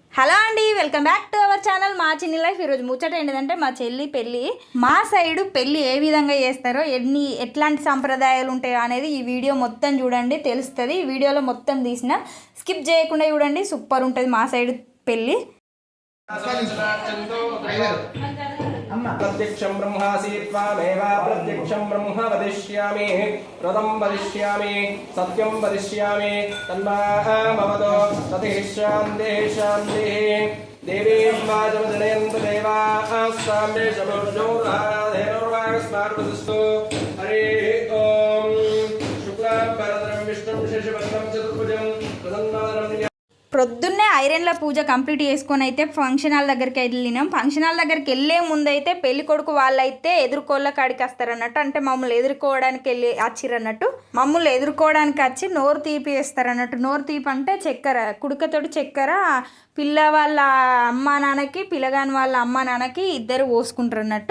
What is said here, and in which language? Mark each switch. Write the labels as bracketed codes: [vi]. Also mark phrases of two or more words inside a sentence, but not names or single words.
[en] హలో అండి, welcome back to our channel మా చిన్ని లైఫ్. [te] ఈరోజు ముచ్చట ఏంటంటే మా చెల్లి పెళ్ళి. మా సైడు పెళ్ళి ఏ విధంగా చేస్తారో, ఎట్లాంటి సంప్రదాయాలు ఉంటాయో అనేది ఈ వీడియో మొత్తం చూడండి, తెలుస్తుంది. ఈ వీడియోలో మొత్తం తీసిన, స్కిప్ చేయకుండా చూడండి, సూపర్ ఉంటుంది మా సైడు పెళ్ళి. [sa] प्रत्यक्षं ब्रह्मासि त्वामेव प्रत्यक्षं ब्रह्म वदिष्यामि व्रतं वदिष्यामि सत्यं वदिष्यामि तन्मामवतो ततिः शान्तिः शान्तिः देवीं वाचमजनयन्तु देवास्ताम्ये शमोर्जोराधेनुर्वागस्मार्वतस्तु हरिः ॐ शुक्लां वरदं विष्णुं शशिवर्णं चतुर्भुजं प्रसन्नादनं. [te] ప్రొద్దున్నే ఐరన్ల పూజ కంప్లీట్ చేసుకొని అయితే [en] function hall [te] దగ్గరికి వెళ్ళినాం. [en] function hall [te] దగ్గరికి వెళ్ళే ముందైతే పెళ్లి కొడుకు వాళ్ళైతే ఎదుర్కోళ్ళ కాడికి వస్తారన్నట్టు, అంటే మమ్మల్ని ఎదుర్కోవడానికి వచ్చిరన్నట్టు. మమ్మల్ని ఎదుర్కోవడానికి వచ్చి నోరు తీపి వేస్తారన్నట్టు. నోరు తీపి అంటే చక్కెర, కుడుకతోటి చక్కెర పిల్ల వాళ్ళ అమ్మా నాన్నకి, పిల్లగాని వాళ్ళ అమ్మా నాన్నకి ఇద్దరు పోసుకుంటారు అన్నట్టు.